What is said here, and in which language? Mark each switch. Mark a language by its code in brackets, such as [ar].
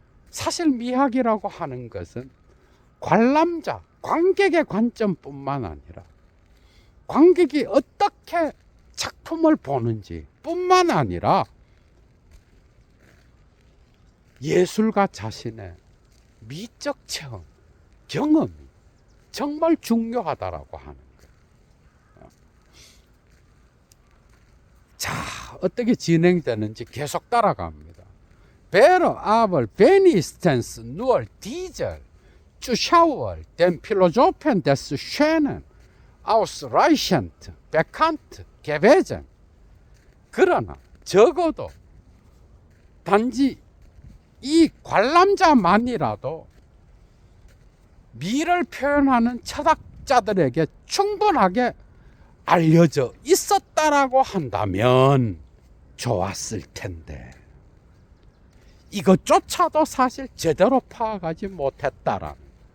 [ko] 사실 미학이라고 하는 것은 관람자, 관객의 관점뿐만 아니라 관객이 어떻게 작품을 보는지 뿐만 아니라 예술가 자신의 미적 체험, 경험이 정말 중요하다라고 하는 거예요. 자, 어떻게 진행되는지 계속 따라갑니다. [de] Wäre aber wenigstens nur dieser Zuschauer den Philosophen des Schönen ausreichend bekannt gewesen. [ko] 그러나 적어도 단지 이 관람자만이라도 미를 표현하는 철학자들에게 충분하게 알려져 있었다라고 한다면 좋았을 텐데, 이것조차도 사실 제대로 파악하지 못했다라는.